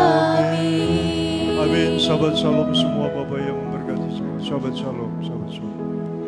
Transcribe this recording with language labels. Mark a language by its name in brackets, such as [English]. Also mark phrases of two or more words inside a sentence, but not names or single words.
[Indonesian] Shalom semua Bapak yang memberkati semua. [Hebrew] שבת שלום, שבת שלום.